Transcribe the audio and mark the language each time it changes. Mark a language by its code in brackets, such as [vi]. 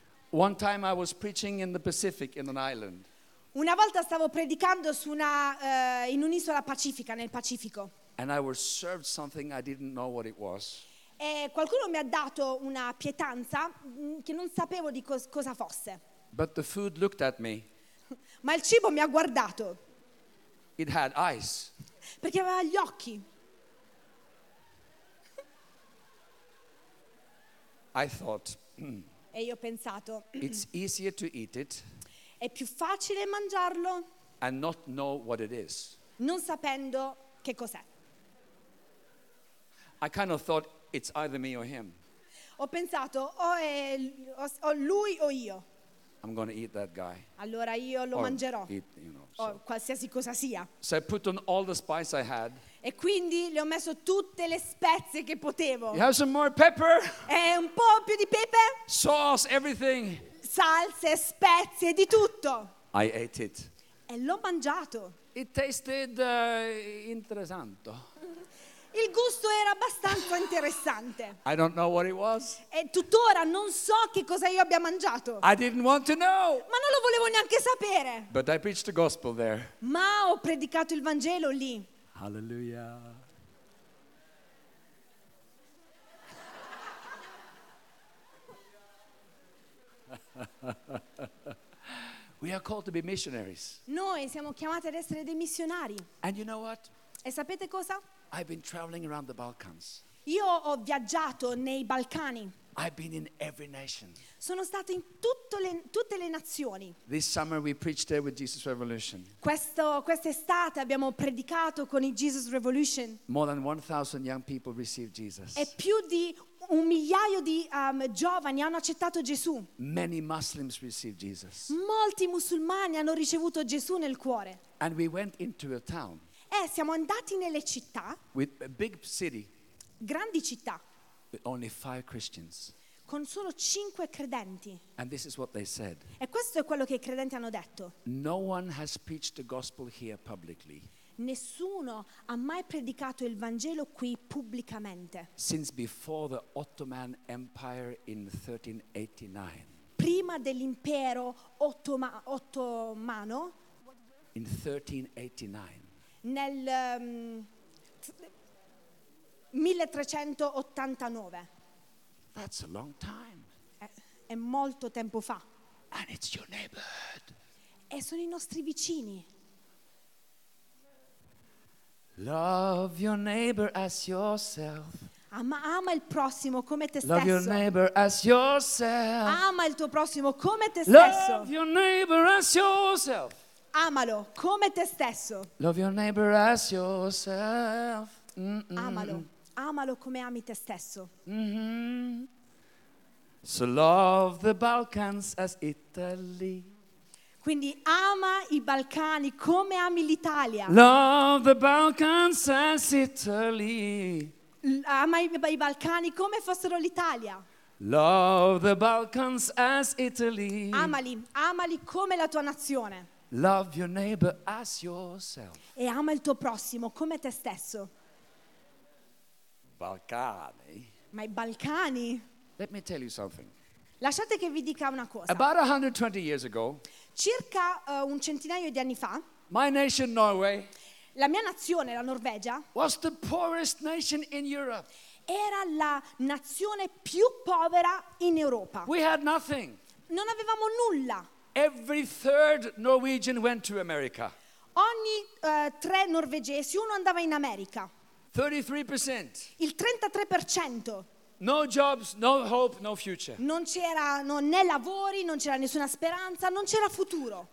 [en] One time I was preaching in the Pacific in an island. [it] Una volta stavo predicando su una in un'isola pacifica, nel Pacifico. [en] And I was served something I didn't know what it was. [it] E qualcuno mi ha dato una pietanza che non sapevo di cosa fosse. [en] But the food looked at me. [it] Ma il cibo mi ha guardato. [en] It had eyes. [it] Perché aveva gli occhi. [en] I thought. [it] E io ho pensato. [en] It's easier to eat it. [it] È più facile mangiarlo. [en] And not know what it is. [it] Non sapendo che cos'è. [en] I kind of thought it's either me or him. [it] Ho pensato o lui o io. [en] I'm going to eat that guy. [it] Allora io lo [en] or [it] mangerò. [en] Eat, you know, [it] o qualsiasi cosa sia. [en] So I put on all the spice I had. [it] E quindi le ho messo tutte le spezie che potevo. [en] You have some more pepper? [it] E un po' più di pepe? [en] Sauce, everything. [it] Salse, spezie, di tutto. [en] I ate it. [it] E l'ho mangiato. [en] It tasted interessante. [it] Il gusto era abbastanza interessante. [en] I don't know what it was. [it] E tuttora non so che cosa io abbia mangiato. [en] I didn't want to know. [it] Ma non lo volevo neanche sapere. [en] But I preached the gospel there. [it] Ma ho predicato il Vangelo lì. [en] Hallelujah. We are called to be missionaries. [it] Noi siamo chiamati ad essere dei missionari. [en] And you know what? [it] E sapete cosa? [en] I've been traveling around the Balkans. [it] Io ho viaggiato nei Balcani. [en] I've been in every nation. [it] Sono stato in tutte le nazioni. [en] This summer we preached there with Jesus Revolution. [it] Quest'estate abbiamo predicato con il Jesus Revolution. [en] More than 1,000 young people received Jesus. [it] E più di un migliaio di giovani hanno accettato Gesù. [en] Many Muslims received Jesus. [it] Molti musulmani hanno ricevuto Gesù nel cuore. [en] And we went into a town. [it] Siamo andati nelle città. [en] With a big city, [it] grandi città. [en] With only 5 Christians. [it] Con solo 5 credenti. [en] And this is what they said. [it] E questo è quello che i credenti hanno detto. [en] No one has preached the gospel here publicly. [it] Nessuno ha mai predicato il Vangelo qui pubblicamente. [en] Since before the Ottoman Empire in 1389. [it] Prima dell'impero ottomano. [en] In 1389. [it] Nel 1389. [en] That's a long time. [it] È molto tempo fa. [en] And it's your neighborhood. [it] E sono i nostri vicini. [en] Love your neighbor as yourself. [it] Ama il prossimo come te stesso. [en] Love your neighbor as yourself. [it] Ama il tuo prossimo come te stesso. [en] Love your neighbor as yourself. [it] Amalo come te stesso. [en] Love your neighbor as yourself. [it] Amalo come ami te stesso. [en] So love the Balkans as Italy. [it] Quindi ama i Balcani come ami l'Italia. [en] Love the Balkans as Italy. [it] Ama i Balcani come fossero l'Italia. [en] Love the Balkans as Italy. [it] Amali come la tua nazione. [en] Love your neighbor as yourself. [it] E ama il tuo prossimo come te stesso. Balcani. Ma i Balcani. [en] Let me tell you something. [it] Lasciate che vi dica una cosa. [en] About 120 years ago, [it] circa un centinaio di anni fa, [en] my nation Norway, [it] la mia nazione, la Norvegia, [en] was the poorest nation in Europe. [it] Era la nazione più povera in Europa. [en] We had nothing. [it] Non avevamo nulla. [en] Every third Norwegian went to America. [it] Ogni tre norvegesi, uno andava in America. [en] 33%. [it] Il 33%. [en] No jobs, no hope, no future. [it] Non c'era né lavori, non c'era nessuna speranza, non c'era futuro.